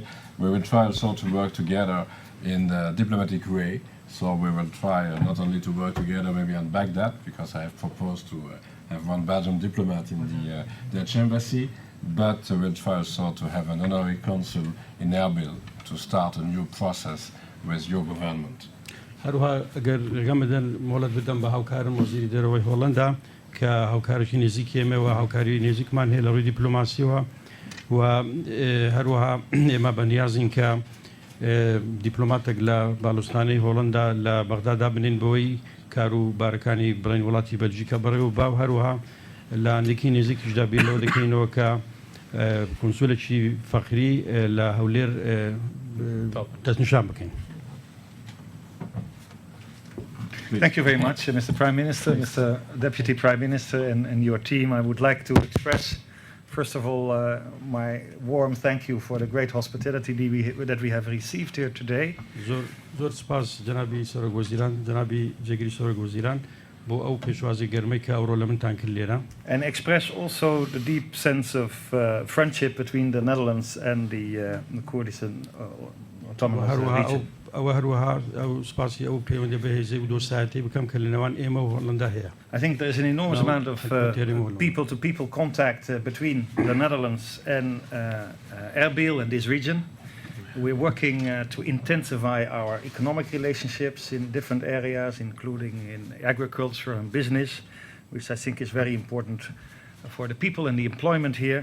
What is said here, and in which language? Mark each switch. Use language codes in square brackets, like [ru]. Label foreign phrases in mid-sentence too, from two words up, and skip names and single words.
[en] We will try also to work together in the diplomatic way. So we will try not only to work together maybe on Baghdad, because I have proposed to have one Belgian diplomat in the Dutch embassy, but we'll try also to have an honorary consul in Erbil to start a new process with your government. [ckb] هەروها ئەگەر ڕێگەمەدەن مۆڵەت بدەم بە هاوکارم وەزیری دەرەوەی هۆڵەندا کە هاوکارێکی نێزیکی ئێمەوە هاوکاری نێزیکمان هەیە لە ڕووی دیپلۆماسیەوە و هەروەها ئێمە بەنیازین کە دیپلۆماتێک لە باڵوستانەی هۆڵەندا لە بەغدادا بنین بەوەی کار و بارەکانی بڵین وڵاتی بەلژیکا بەڕێ و باو هەروەها لە هەندێکی نێزیکیشدا بیرەوە دەکەینەوە کە کۆنسولێکی فەقری لە هەولێر دەستنیشان بکەین. [en] Thank you very much, Mr. Prime Minister, Mr. Deputy Prime Minister, and your team. I would like to express, first of all, my warm thank you for the great hospitality that we have received here today. [ckb] زۆر سپاس جنابی سەرۆک وەزیران جنابی جێگیری سەرۆک وەزیران بۆ ئەو پێشوازی گەرمەی کە ئەوڕۆ لە منتان کرد لێرە. [en] And express also the deep sense of friendship between the Netherlands and the Kurdistan Autonomous Region. [ckb] ئەوە هەروەها ئەو سپاسی ئەو پەیوەندی بەهێزی و دۆستایەتی بکەم کە لە نێوان ئێمە و هۆڵەندا هەیە. [en] I think there is an enormous amount of people-to-people contact between the Netherlands and Erbil and this region. We're working to intensify our economic relationships in different areas, including in agriculture and business, which I think is very important for the people and the employment here.